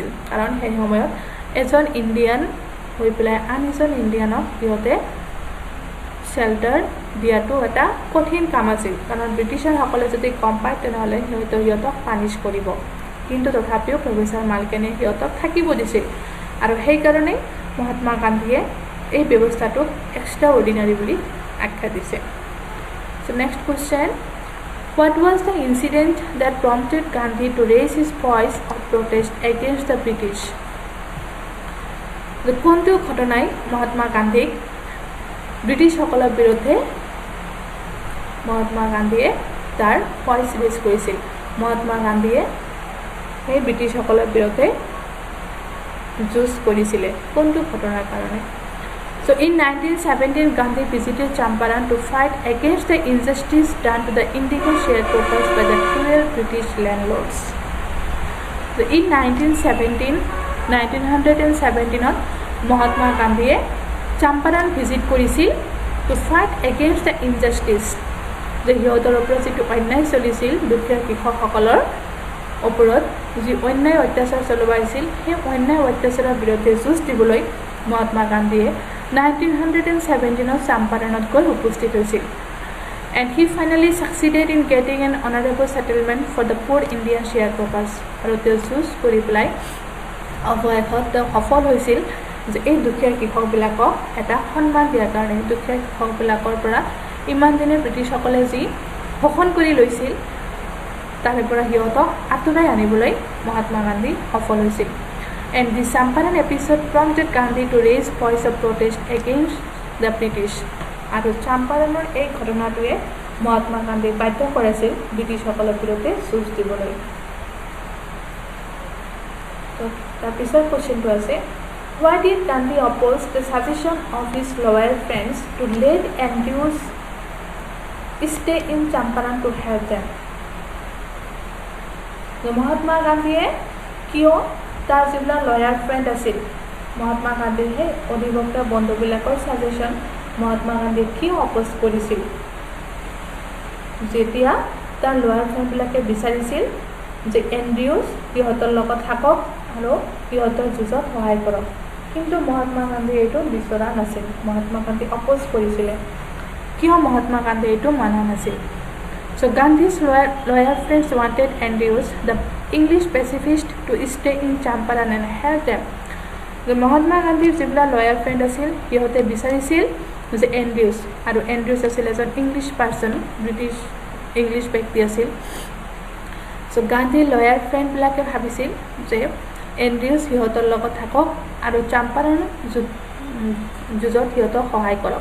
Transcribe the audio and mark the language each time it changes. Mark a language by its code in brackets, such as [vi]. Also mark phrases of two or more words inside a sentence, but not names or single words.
[as] কাৰণ সেই সময়ত এজন ইণ্ডিয়ান হৈ পেলাই আন এজন ইণ্ডিয়ানক সিহঁতে শেল্টাৰ দিয়াটো এটা কঠিন কাম আছিল। কাৰণ ব্ৰিটিছাৰসকলে যদি গম পায় তেনেহ'লে সিহঁতক পানিছ কৰিব, কিন্তু তথাপিও প্ৰফেচৰ মালকানীয়ে সিহঁতক থাকিব দিছিল। আৰু সেইকাৰণে মহাত্মা গান্ধীয়ে এই ব্যৱস্থাটোক [en] extra ordinary [as] বুলি আখ্যা দিছে। [en] So next question, what was the incident that prompted Gandhi to raise his voice of protest against the British? [as] কোনটো ঘটনাই মহাত্মা গান্ধীক ব্ৰিটিছসকলৰ বিৰুদ্ধে মহাত্মা গান্ধীয়ে তাৰ [en] voice raise [as] কৰিছিল? মহাত্মা গান্ধীয়ে সেই ব্ৰিটিছসকলৰ বিৰুদ্ধে যুঁজ কৰিছিলে কোনটো ঘটনাৰ কাৰণে? [en] So in 1917, Gandhi visited Champaran to fight against the injustice done to the indigo sharecroppers by the cruel British landlords. So in 1917, Mahatma Gandhi Champaran visit কৰিছিল to fight against the injustice. [as] যে সিহঁতৰ ওপৰত যিটো অন্যায় চলিছিল, দুখীয়া কৃষকসকলৰ ওপৰত যি অন্যায় অত্যাচাৰ চলোৱা হৈছিল, সেই অন্যায় অত্যাচাৰৰ বিৰুদ্ধে যুঁজ দিবলৈ মহাত্মা গান্ধীয়ে 1917 চাম্পাৰণত গৈ উপস্থিত হৈছিল। [en] And he finally succeeded in getting an honorable settlement for the poor Indian sharecroppers. [as] আৰু তেওঁ যুঁজ কৰি পেলাই অৱশেষত তেওঁ সফল হৈছিল যে এই দুখীয়া কৃষকবিলাকক এটা সন্মান দিয়াৰ কাৰণে। দুখীয়া কৃষকবিলাকৰ পৰা ইমান দিনে ব্ৰিটিছসকলে যি শোষণ কৰি লৈছিল তাৰে পৰা সিহঁতক আঁতৰাই আনিবলৈ মহাত্মা গান্ধী সফল হৈছিল। [en] And the Champaran episode prompted Gandhi to raise voice of protest against the British. [as] আৰু চাম্পাৰণৰ এই ঘটনাটোৱে মহাত্মা গান্ধীক বাধ্য কৰাইছিল ব্ৰিটিছসকলৰ বিৰুদ্ধে যুঁজ দিবলৈ। তাৰপিছত কুৱেশ্যনটো আছে, [en] why did Gandhi oppose the suggestion of his loyal friends to let Andrews stay in Champaran to help them? [as] মহাত্মা গান্ধীয়ে কিয় তাৰ যিবিলাক [en] loyal friend [as] আছিল, মহাত্মা গান্ধীৰ সেই অধিবক্তা বন্ধুবিলাকৰ ছাজেশ্যন মহাত্মা গান্ধীয়ে কিয় অপ'জ কৰিছিল? যেতিয়া তাৰ [en] loyal friendবিলাকে [as] বিচাৰিছিল যে এণ্ড্ৰিউজ সিহঁতৰ লগত থাকক আৰু সিহঁতৰ যুঁজত সহায় কৰক, কিন্তু মহাত্মা গান্ধীয়ে এইটো বিচৰা নাছিল। মহাত্মা গান্ধী অপ'জ কৰিছিলে। কিয় মহাত্মা গান্ধীয়ে এইটো মানা নাছিল? [en] So Gandhi's loyal friends wanted Andrews, the English pacifist, to stay in Champaran and help them. [as] মহাত্মা গান্ধীৰ যিবিলাক [en] loyal friend [as] আছিল সিহঁতে বিচাৰিছিল যে এণ্ড্ৰিউজ, আৰু এণ্ড্ৰিউজ আছিল এজন [en] English person, British English [as] ব্যক্তি আছিল। চ' গান্ধীৰ [en] loyal friendবিলাকে [as] ভাবিছিল যে এণ্ড্ৰিউজ সিহঁতৰ লগত থাকক আৰু চাম্পাৰণ যুঁজত সিহঁতক সহায় কৰক।